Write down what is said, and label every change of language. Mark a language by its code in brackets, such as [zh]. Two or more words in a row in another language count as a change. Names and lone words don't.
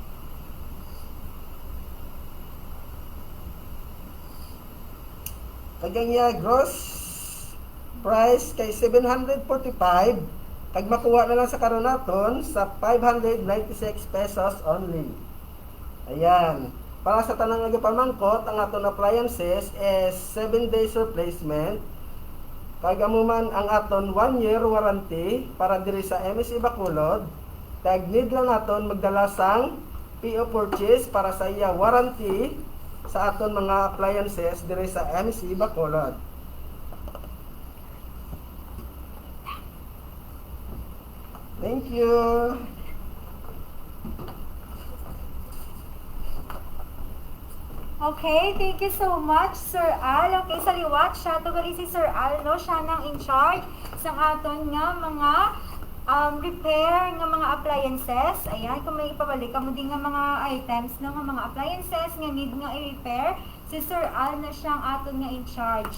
[hil] Kagang iya gross price kay 745, kag makuha na lang sa karon naton sa 596 pesos only. Ayan. Para sa tanang nagapamangkot, ang aton appliances [en] is 7 days replacement. [hil] Kag amuman ang aton [en] 1 year warranty [hil] para diri sa MSC Bacolod. Kag need lang naton magdala sang [en] PO purchase [hil] para sa iya warranty sa aton mga appliances diri sa MSC Bacolod. [en] Thank you. Okay, thank you so much, Sir Al. [hil] Okay, sa liwat siya, to gali si Sir Al, no? Siya nang [en] in charge [hil] sa aton nga mga repair nga mga appliances. Ayan, kung may ipabalik mo din nga mga items, no? Nga mga appliances nga need nga i-repair, si Sir Al na siyang aton nga [en] in charge.